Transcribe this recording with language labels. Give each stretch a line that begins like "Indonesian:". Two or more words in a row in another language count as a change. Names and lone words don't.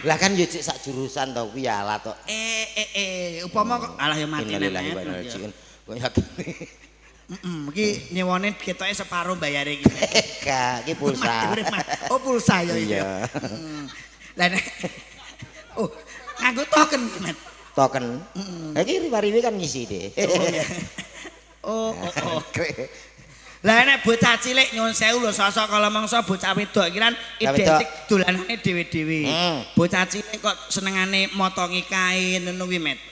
Javanese: Lah kan yo cek sak jurusan to kuwi alah to. Upama kok alah ya mati nek. Kok yakin. Iki nyewone ketoke separo bayare iki. Gak, iki pulsa. Oh, pulsa ya iki. Iya. Lah nek oh, nganggo token, Met. Token. Iki riwi-riwi kan ngisi deh. Oh. Lah nek bocah cilik nyuwun sewu lho sosok kala mangsa bocah wedok iki kan identik dolanane dhewe-dhewe. Bocah cilik kok senengane motongi kain ngono kuwi, Met.